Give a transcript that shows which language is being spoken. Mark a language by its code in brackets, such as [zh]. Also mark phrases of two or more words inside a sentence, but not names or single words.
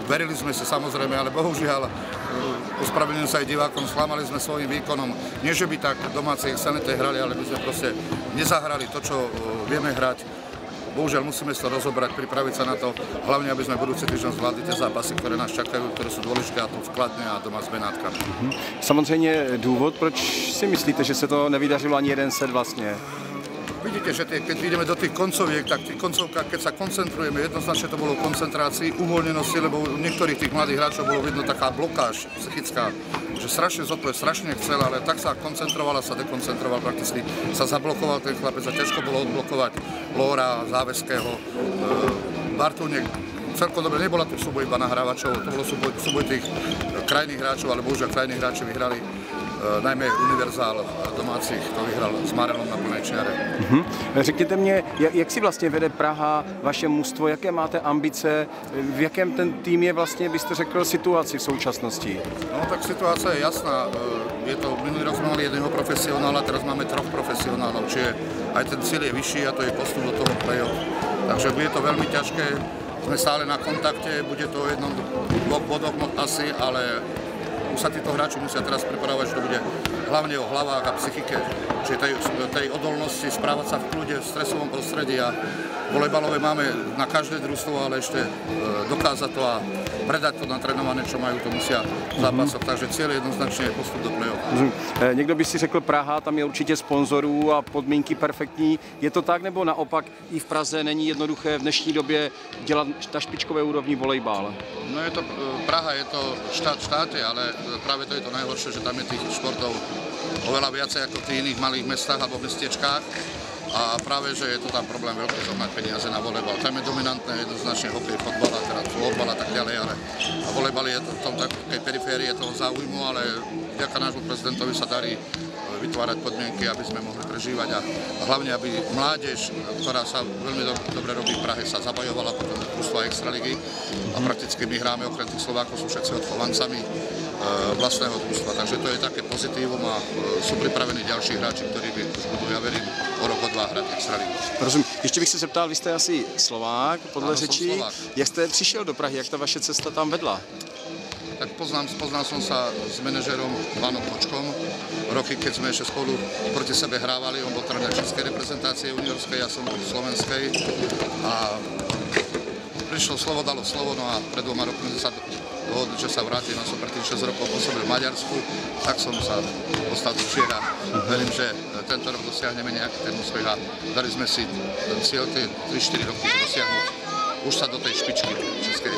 [sk] verili sme si samozrejme, ale bohužiaľ, ospravedlňujem sa aj divákom, sklamali sme svojím výkonom. Nie, že by tak domáci excelente hrali, ale my sme proste nezahrali to, čo vieme hrať. Bohužiaľ musíme si to rozobrať, pripraviť sa na to, hlavne aby sme budúci týždeň zvládli tie zápasy, ktoré nás čakajú, ktoré sú dôležité, a to v Kladně a doma s Benátkami. [cs] Samozřejmě důvod, proč si myslíte, že se to nevydařilo ani jeden set vlastně? [sk] Vidíte, že keď ideme do tých koncoviek, tak v tých koncovkách, keď sa koncentrujeme, jednoznačne to bolo v koncentrácii, uvoľnenosti, lebo u niektorých tých mladých hráčov bolo vidno taká blokáž psychická, že strašne zodpovedal, strašne chcel, ale tak sa koncentroval a sa dekoncentroval, prakticky sa zablokoval ten chlapec a ťažko bolo odblokovať Lóra, Závežského, Bartúnek. Celkom dobre, nebola to súboj iba nahrávačov, to bolo súboj tých krajných hráčov, ale bohužiaľ krajní hráči vyhrali. Najmä univerzál domácích to vyhral s Marelom na plné čiare. [cs] Řekněte mě, jak si vlastně vede Praha, vaše mužstvo, jaké máte ambice, v jakém ten tým je vlastně, byste řekl, situaci v současnosti? [sk] No tak situácia je jasná. Je to, minulý rok sme mali jedného profesionála, teraz máme 3 profesionálov, čiže aj ten cieľ je vyšší a to je postup do toho play-off. Takže bude to veľmi ťažké, sme stále na kontakte, bude to o 1-2 bodoch asi, ale už sa títo hráči musia teraz pripravovať, že to bude hlavne o hlavách a psychike, čiže tej odolnosti, správať sa v kľude, v stresovom prostredí, a volejbalové máme na každé družstvo, ale ešte dokázať to a predať to natrénované, čo majú, to musia v zápasoch, takže cieľ jednoznačne je postup do play-off. [cs] Někdo by si řekl, Praha, tam je určitě sponzorů a podmínky perfektní. Je to tak, nebo naopak i v Praze není jednoduché v dnešní době dělat na špičkové úrovni volejbal? [sk] No je to, Praha je to štát v štáte, ale práve to je to najhoršie, že tam je tých športov oveľa viacej ako v tých iných malých mestách alebo mestiečkách. A práve, že je to tam problém veľký zohnať peniaze na volejbal. Tam je dominantné jednoznačne hokej, fotbal a teda floorbal a tak ďalej, ale volejbal je to v tom takej periférii toho záujmu, ale vďaka nášmu prezidentovi sa darí vytvárať podmienky, aby sme mohli prežívať a hlavne, aby mládež, ktorá sa veľmi dobre robí v Prahe, sa zabajovala potom do družstva Extraligy a prakticky my hráme okrem tých Slovákov, sú všetci odchovancami vlastného družstva, takže to je také pozitívum a sú pripravení ďalší hráči, ktorí by už budú, ja verím, o rok, o 2 hrať Extraligu. [cs] Rozumím. Ještě bych se zeptal, vy jste asi Slovák, podle řeči. Jak jste přišel do Prahy, jak ta vaše cesta tam vedla? [sk] Tak poznal som sa s manažerom Vanom Počkom. Roky, keď sme ešte spolu proti sebe hrávali, on bol tréner českej reprezentácie juniorskej, ja som bol slovenskej. A prišlo slovo, dalo slovo, no a pred 2 rokmi sa dohodli, že sa vrátim. Ja som predtým 6 rokov pôsobil v Maďarsku, tak som sa dostal do Čiech a verím, že tento rok dosiahneme nejaký ten úspech a dali sme si cieľ tie 3-4 roky dosiahnuť už sa do tej špičky českej.